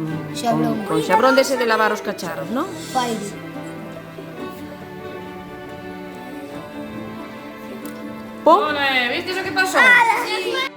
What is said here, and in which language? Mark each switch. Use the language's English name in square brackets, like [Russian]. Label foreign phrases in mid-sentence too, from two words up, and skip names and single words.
[Galician] Xabrón. con xabrón dese de lavar os cacharros, ¿no? Fire. [Spanish] Pon. Ole, ¿viste eso que pasó? Sí.